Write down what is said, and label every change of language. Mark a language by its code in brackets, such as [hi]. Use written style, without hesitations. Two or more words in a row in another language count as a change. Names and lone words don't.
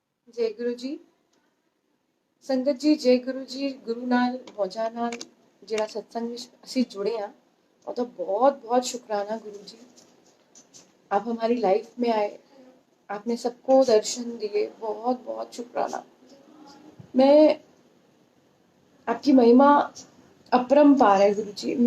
[hi] जय गुरु जी। संगत जी, जय गुरु जी। [pa] ਗੁਰੂ ਨਾਲ ਮੌਜਾਂ ਨਾਲ ਜਿਹੜਾ ਸਤਸੰਗ ਵਿੱਚ ਅਸੀਂ [hi] जुड़े हैं और तो बहुत बहुत शुक्राना गुरु जी। आप हमारी लाइफ में आए, आपने सबको दर्शन दिए, बहुत बहुत शुक्राना। मैं आपकी महिमा अपरंपार है गुरु जी।